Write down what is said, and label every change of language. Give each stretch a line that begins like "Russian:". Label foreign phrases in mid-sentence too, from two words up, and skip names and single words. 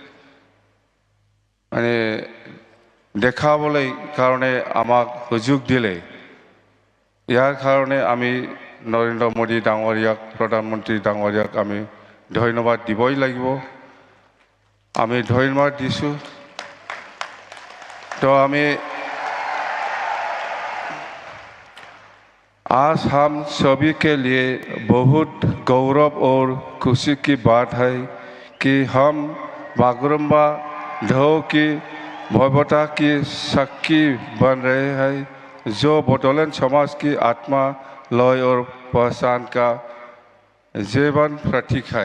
Assamese: মানে দেখাবলৈ কাৰণে আমাক সুযোগ দিলে, ইয়াৰ কাৰণে আমি নৰেন্দ্ৰ মোদী ডাঙৰীয়াক প্ৰধানমন্ত্ৰী ডাঙৰীয়াক আমি ধন্যবাদ দিবই লাগিব। আমি ধন্যবাদ দিছোঁ।
Hindi: तो हमें आज हम सभी के लिए बहुत गौरव और खुशी की बात है कि हम बागुरुम्बा ढोल की भव्यता की साक्षी बन रहे हैं, जो बडोलैंड समाज की आत्मा, लय और पहचान का जीवन प्रतीक है।